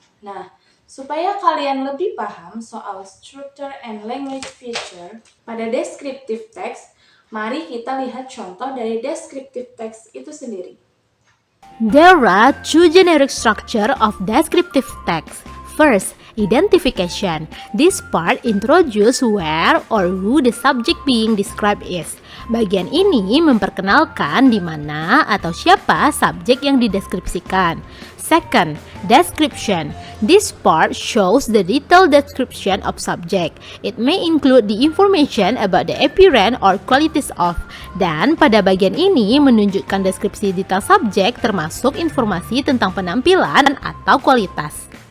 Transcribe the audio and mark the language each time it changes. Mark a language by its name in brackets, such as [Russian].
[Indonesian] Nah, supaya kalian lebih paham soal [English] structure and language feature [Indonesian] pada descriptive text, mari kita lihat contoh dari descriptive text itu sendiri. [English] There are two generic structure of descriptive text. First, identification. This part introduce where or who the subject being described is. [Indonesian] Bagian ini memperkenalkan di mana atau siapa subjek yang dideskripsikan. [English] Second, description. This part shows the detailed description of subject. It may include the information about the appearance or qualities of. [Indonesian] Dan pada bagian ini menunjukkan deskripsi detail subjek termasuk informasi tentang penampilan atau kualitas.